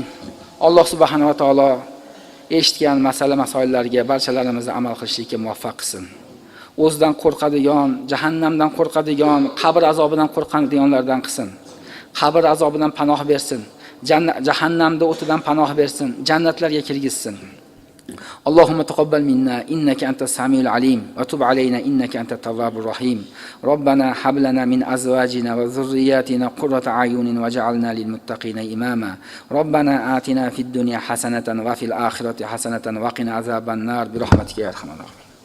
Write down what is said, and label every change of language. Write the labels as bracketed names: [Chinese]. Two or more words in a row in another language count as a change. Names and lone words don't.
[Uzbek] Alloh [Arabic] سبحانه وتعالى [Uzbek] eshitgan masoillarga barchalarimizni amal qilishga muvaffaq qilsin. O'zidan qo'rqadigan, jahannamdan qo'rqadigan, qabr azobidan qo'rqadiganlardan qilsin. Qabr azobidan panoh bersin. Jahannamda o'tidan panoh bersin. Jannatlarga kirgizsin. [Arabic] اللهم تقبل منا إنك أنت السميع العليم وتب علينا إنك أنت التواب الرحيم ربنا هب لنا من أزواجنا وذرياتنا قرة أعين واجعلنا للمتقين إماما ربنا آتنا في الدنيا حسنة وفي الآخرة حسنة وقنا عذاب النار برحمتك يا أرحم الراحمين.